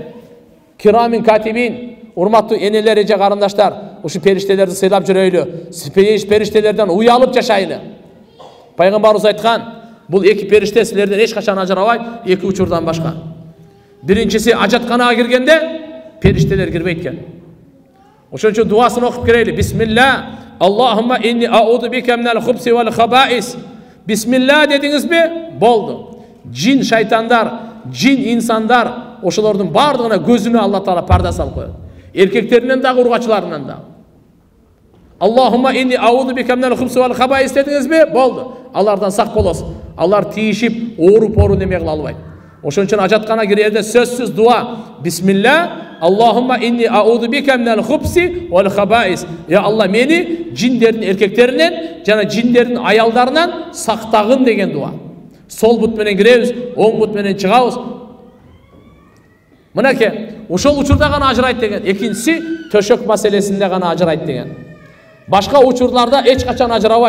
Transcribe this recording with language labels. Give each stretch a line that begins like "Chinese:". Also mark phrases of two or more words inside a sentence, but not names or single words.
Arabic: كراما كاتبين,
Kyrgyz: урматтуу энелер, эже карындаштар, ушу периштелерди сыйлап жүрөйлү. Периштелерден уялып жашайлы. Пайгамбарыбыз айткан, бул эки периште силерден эч качан ажырабайт, эки учурдан башка. Биринчиси ажатканага киргенде периштелер кирбейт экен. Ошон үчүн дуасын окуп кирели.
Arabic: بسم الله، اللهم إني أعوذ بك من الخبث والخبائث.
Kyrgyz: Бисмилла дедиңизби? Болду. Жин шайтандар, жин инсандар, ошолордун бардыгына көзүнө Алла Таала парда салып коет. Эркектеринен дагы, ургачыларынан дагы.
Arabic: اللهم إني أعوذ بك من الخبث والخبائث
Kyrgyz: дедиңизби? Болду. Алардан сак болосуз. Алар тийишип, ооруп неме кыла албайт. Ошон үчүн ажаткана кирерде сөзсүз дуа.
Arabic: بسم الله، اللهم إني أعوذ بك من الخبث والخبائث. يا الله,
Kyrgyz: мени жиндердин эркектеринен жана жиндердин аялдарынан сактагын деген дуа. Сол бут менен киребиз, оң бут менен чыгабыз. Мынакей, ошол учурда гана ажырайт деген. Экинчиси төшөк маселесинде гана ажырайт деген. Башка учурларда эч качан ажырабайт.